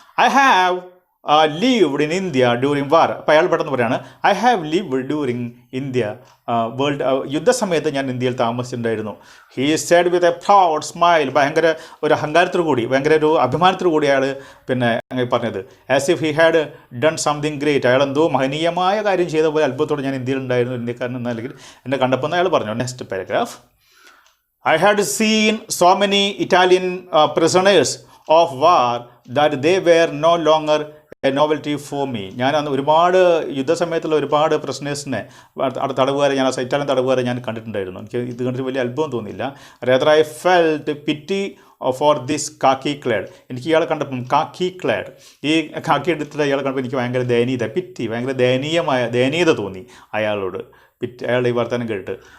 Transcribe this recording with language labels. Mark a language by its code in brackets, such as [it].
[en] I have lived in India during war. [ml] അപ്പോൾ അയാൾ പെട്ടെന്ന് പറയാണ്, [en] I have lived during India world [ml] യുദ്ധസമയത്ത് ഞാൻ ഇന്ത്യയിൽ താമസിച്ചിട്ടുണ്ടായിരുന്നു. [en] He said with a proud smile. [ml] ഭയങ്കര ഒരു അഹങ്കാരത്തോടു കൂടി, ഭയങ്കര ഒരു അഭിമാനത്തോടു കൂടി അയാൾ പറഞ്ഞത്. [en] As if he had done something great. [ml] അയാൾ എന്തോ മഹനീയമായ കാര്യം ചെയ്ത പോലെ അത്ഭുതത്തോടെ ഞാൻ ഇന്ത്യയിലുണ്ടായിരുന്നു, ഇന്ത്യക്കാരൻ എന്നല്ലെങ്കിൽ എന്നെ കണ്ടപ്പോൾ അയാൾ പറഞ്ഞു. [en] Next paragraph. I had seen so many Italian prisoners of war that they were no longer a novelty for me. [ml] ഞാൻ അന്ന് ഒരുപാട് യുദ്ധസമയത്തുള്ള ഒരുപാട് പ്രശ്നേഴ്സിനെ, തടവുകാരെ, ഇറ്റാലിയൻ തടവുകാരെ ഞാൻ കണ്ടിട്ടുണ്ടായിരുന്നു. എനിക്ക് ഇത് കണ്ടിട്ട് വലിയ അത്ഭുതം തോന്നിയില്ല. [en] rather I felt pity for this khaki clad. [ml] എനിക്ക് ഇയാളെ കണ്ടപ്പം കാക്കി ക്ലേഡ്, ഈ കാക്കി എടുത്തിട്ട് ഇയാളെ കണ്ടപ്പോൾ എനിക്ക് ഭയങ്കര ഭയങ്കര ദയനീയത തോന്നി അയാളോട്. അയാളുടെ ഈ വർത്തമാനം കേട്ട്.